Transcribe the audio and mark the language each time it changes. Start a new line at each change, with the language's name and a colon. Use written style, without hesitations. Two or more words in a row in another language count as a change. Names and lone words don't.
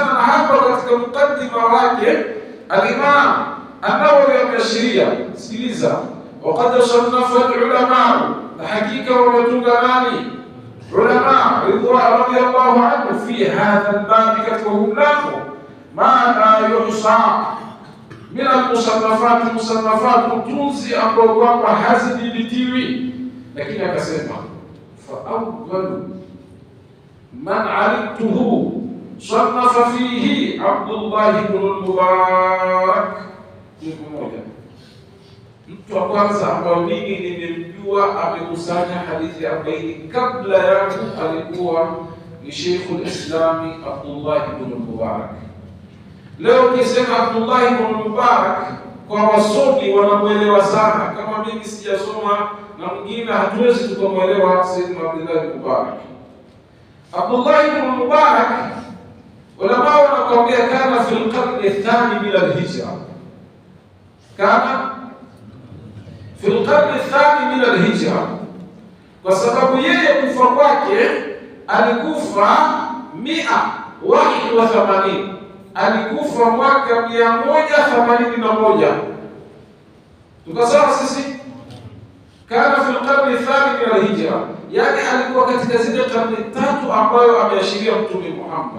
Swahili: Na hapa katika mukaddima wake al-Imam an-Nawawi ameashiria, sikiliza,
Arabic: وقد صنف العلماء,
Swahili: na hakika wametunga nani?
Arabic: علماء رضوان رضي الله عنه في هذا الباب,
Swahili: katika mlango
Arabic: ما لا يحصى من المصنفات,
Swahili: utunzi ambao kwamba hazidhibitiwi. Lakini akasema
Arabic: فأول من علمته صنف فيه عبد الله بن المبارك.
Swahili: Mmoja, mtu wa kwanza ambao mimi nimemjua amekusanya hadithi 40 kabla yangu alikuwa ni Sheikhul Islami Abdullah ibn al-Mubarak. Leo ukisema Abdullah ibn Mubarak, kwa wasomi wanamuelewa sana. Kama mimi sijasoma na mwingine, hatuwezi tukamwelewa Sayyidina Abdullah ibn Mubarak. Abdullah ibn Mubarak, ulama wanakuambia
Arabic: كان في القرن الثاني من الهجرة, كان في القرن الثاني من الهجرة,
Swahili: kwa sababu yeye kufa kwake alikufa 181, alikufa mwaka 181. Tukasema sisi
Arabic: كان في القرن الثاني من الهجرة,
Swahili: yani alikuwa katika zile karne tatu ambayo ameashiria Mtume Muhammad.